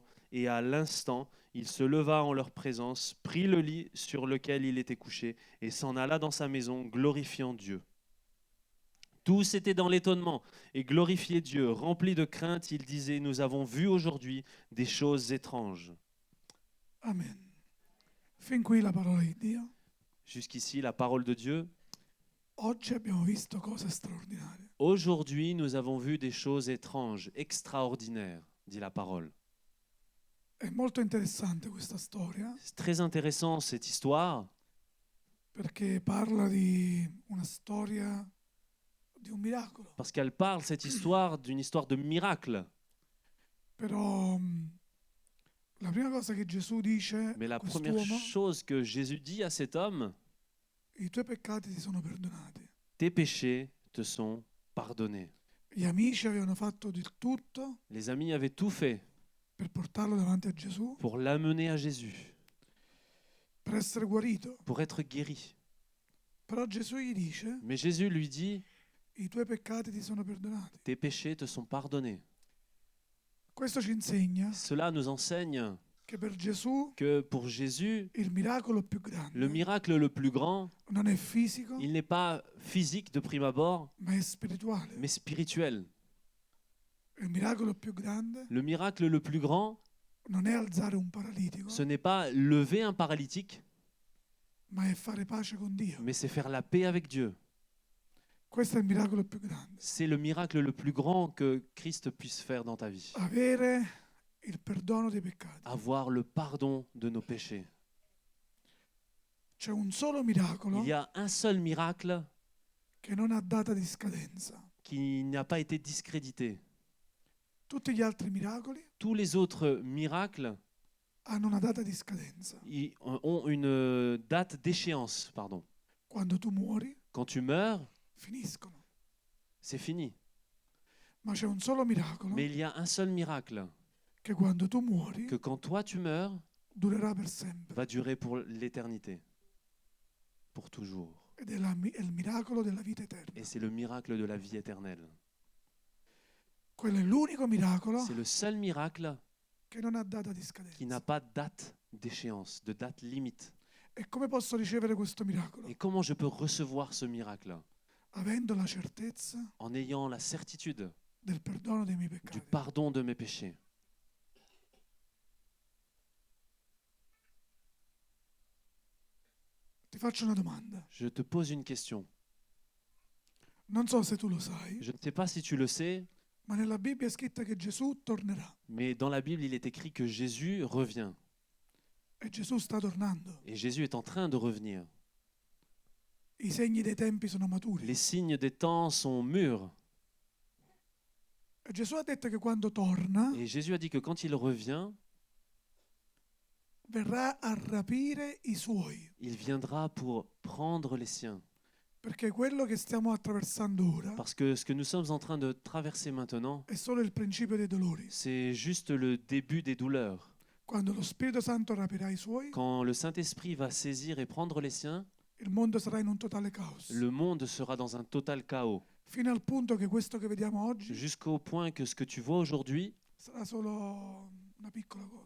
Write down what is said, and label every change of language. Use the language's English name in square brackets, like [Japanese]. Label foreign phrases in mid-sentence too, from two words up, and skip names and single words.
[French] Et à l'instant, il se leva en leur présence, prit le lit sur lequel il était couché et s'en alla dans sa maison, glorifiant Dieu. Tous étaient dans l'étonnement et glorifiaient Dieu. Remplis de crainte, ils disaient : nous avons vu aujourd'hui des choses étranges. [Italian] Amen. Fin qui la parola di Dio. [French] Jusqu'ici, la parole de Dieu. [Italian] Oggi abbiamo visto cose straordinarie. [French] Aujourd'hui, nous avons vu des choses étranges, extraordinaires, dit la parole. [Italian] È molto interessante questa storia [French] C'est très intéressant cette histoire [Italian] perché parla di una storia di un miracolo. [French] parce qu'elle parle, cette histoire, d'une histoire de miracle. [Italian] Però la prima cosa che Gesù dice [French] Mais a la première [Italian] quest'uomo, [French] chose que Jésus dit à cet homme, [Italian] i tuoi peccati ti sono perdonati. [French] tes péchés te sont pardonnés. [Italian] Gli amici avevano fatto di tutto [French] Les amis avaient tout fait [Italian] per portarlo davanti a Gesù, [French] pour l'amener à Jésus, [Italian] per essere guarito. [French] pour être guéri. [Italian] Però Gesù gli dice, [French] Mais Jésus lui dit, [Italian] i tuoi peccati ti sono perdonati. [French] tes péchés te sont pardonnés. [Italian] Questo ci insegna [French] Cela nous enseigne [Italian] che per Gesù [French] que pour Jésus, [Italian] il miracolo più grande [French] le miracle le plus grand, [Italian] non è fisico, [French] il n'est pas physique de prime abord, [Italian] ma è spirituale. [French] mais spirituel. [Italian] Il miracolo più grande [French] Le miracle le plus grand, [Italian] non è alzare un paralitico, [French] ce n'est pas lever un paralytique, [Italian] ma è fare pace con Dio. [French] mais c'est faire la paix avec Dieu. [Italian] Questo è il miracolo più grande. [French] C'est le miracle le plus grand que Christ puisse faire dans ta vie. [Italian] Avere il perdono dei peccati. [French] Avoir le pardon de nos péchés. [Italian] C'è un solo miracolo [French] Il y a un seul miracle [Italian] che non ha data di scadenza. [French] qui n'a pas été discrédité. [Italian] Tutti gli altri miracoli [French] Tous les autres miracles [Italian] hanno una data di scadenza. [French] ont une date d'échéance. Pardon. [Italian] Quando tu muori, [French] Quand tu meurs, [Italian] finiscono. [French] c'est fini. [Italian] Ma c'è un solo miracolo [French] Mais il y a un seul miracle [Italian] che quando tu muori [French] que quand toi tu meurs, [Italian] durerà per sempre. [French] va durer pour l'éternité, pour toujours. [Italian] Ed è, è il miracolo della vita eterna. [French] Et c'est le miracle de la vie éternelle. [Italian] Quello è l'unico miracolo [French] C'est le seul miracle [Italian] che non ha data di [French] qui [Italian] scadenza. [French] n'a pas de date d'échéance, de date limite. [Italian] E come posso ricevere questo miracolo? [French] Et comment je peux recevoir ce miracle? [Italian] Avendo la certezza [French] En ayant la certitude [Italian] del perdono dei miei [French] du [Italian] peccati. [French] pardon de mes péchés. [Italian] Ti faccio una domanda. [French] Je te pose une question. [Italian] Non so se tu lo sai, [French] Je ne sais pas si tu le sais, [Italian] ma nella Bibbia è scritto che Gesù tornerà. [French] mais dans la Bible, il est écrit que Jésus revient. [Italian] E Gesù sta tornando. [French] Et Jésus est en train de revenir. [Italian] I segni dei tempi sono maturi. [French] Les signes des temps sont mûrs. [Italian] E Gesù ha detto che quando torna [French] Et Jésus a dit que quand il revient, [Italian] verrà a rapire i suoi. [French] il viendra pour prendre les siens. [Italian] Perché quello che stiamo attraversando ora [French] Parce que ce que nous sommes en train de traverser maintenant, [Italian] è solo il principio dei dolori. [French] c'est juste le début des douleurs. [Italian] Quando lo Spirito Santo rapirà i suoi, [French] Quand le Saint-Esprit va saisir et prendre les siens, [Italian] il mondo sarà in un totale caos. [French] le monde sera dans un total chaos. [Italian] Fino al punto che questo che vediamo oggi [French] Jusqu'au point que ce que tu vois aujourd'hui, [Italian] sarà solo una piccola cosa.